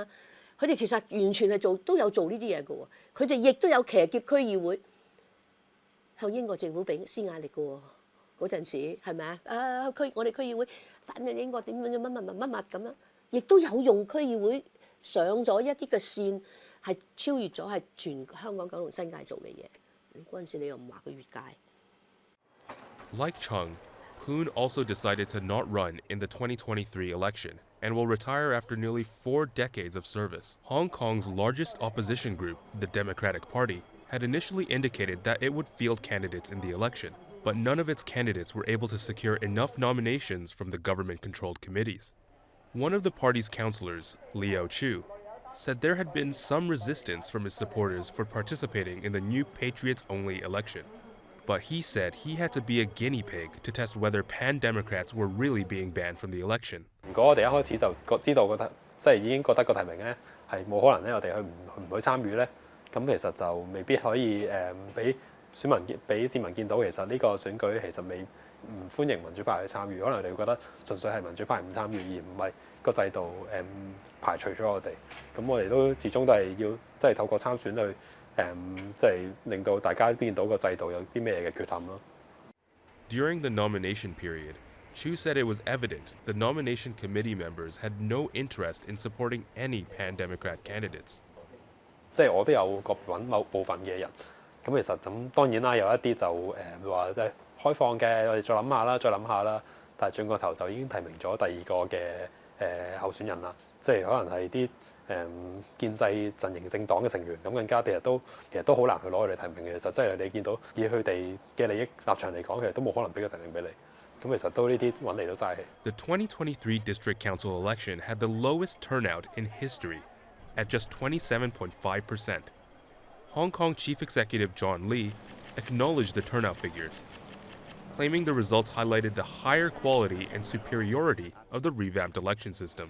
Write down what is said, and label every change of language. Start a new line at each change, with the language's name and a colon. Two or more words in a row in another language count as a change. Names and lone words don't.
Cantonese: 佢哋其實完全係都有做呢啲嘢嘅喎，佢哋亦都有騎劫區議會，向英國政府施壓力嘅喎。嗰陣時係咪啊？我哋區議會反映英國點樣乜咁樣，亦都有用區議會上咗一啲嘅線，係超越咗係全香港九龍新界做嘅嘢。嗰陣時你又唔話佢越界。
English: Like Chung, Poon also decided to not run in the 2023 election and will retire after nearly 4 decades of service. Hong Kong's largest opposition group, the Democratic Party, had initially indicated that it would field candidates in the election, but none of its candidates were able to secure enough nominations from the government-controlled committees. One of the party's councillors, Liao Chu, said there had been some resistance from his supporters for participating in the new patriots-only election. But he said he had to be a guinea pig to test whether pan-Democrats were really being banned from the election.
Cantonese: 如果我哋一開始就知道覺得即係已經覺得個提名咧係冇可能咧，我哋唔去參與咧，咁其實就未必可以俾市民見到其實呢個選舉其實唔歡迎民主派去參與，可能你會覺得純粹係民主派唔參與，而唔係個制度排除咗我哋。咁我哋都始終都係要即係透過參選去。即係令到大家見到個制度有啲咩嘅缺陷咯。
English: During the nomination period, Chu said it was evident the nomination committee members had no interest in supporting any pan-Democrat candidates.
Cantonese: 即係我都有揾某部分嘅人，咁其實咁當然啦，有一啲就話即係開放嘅，我哋再諗下啦。但係轉個頭就已經提名咗第二個嘅候選人啦，即係可能係啲。建制陣營政黨嘅成員，咁更加其實都好難去攞佢哋提名嘅。其實即係你見到以佢哋嘅利益立場嚟講，其實都冇可能俾個提名俾你。咁其實都呢啲揾嚟都嘥氣。
English: The 2023 district council election had the lowest turnout in history, at just 27.5%. Hong Kong Chief Executive John Lee acknowledged the turnout figures, claiming the results highlighted the higher quality and superiority of the revamped election system.